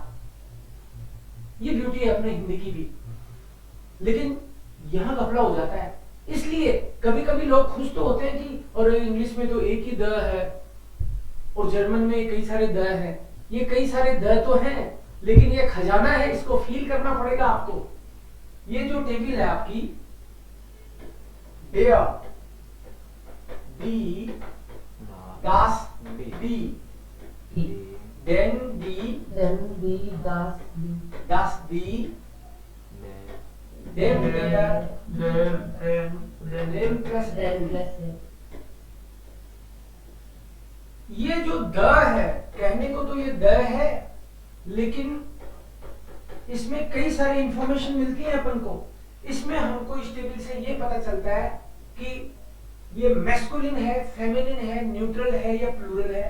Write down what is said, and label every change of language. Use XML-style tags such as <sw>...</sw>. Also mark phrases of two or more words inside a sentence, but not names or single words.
<hi>ये ब्यूटी है अपने हिंदी की भी, लेकिन यहां घपला हो जाता है। इसलिए कभी कभी लोग खुश तो होते हैं कि और इंग्लिश में तो एक ही द है और जर्मन में कई सारे द है। ये कई सारे द तो हैं, लेकिन ये खजाना है, इसको फील करना पड़ेगा आपको। ये जो टेबल है आपकी,</hi> <de>der, die, das, die, den, die, das, die, dem, der, dem plus den।</de> <hi>ये जो द है, कहने को तो ये द है, लेकिन इसमें कई सारी इंफॉर्मेशन मिलती है अपन को। इसमें हमको इस टेबल से ये पता चलता है कि ये मैस्कुलिन है, फेमिनिन है, न्यूट्रल है या प्लूरल है।</hi>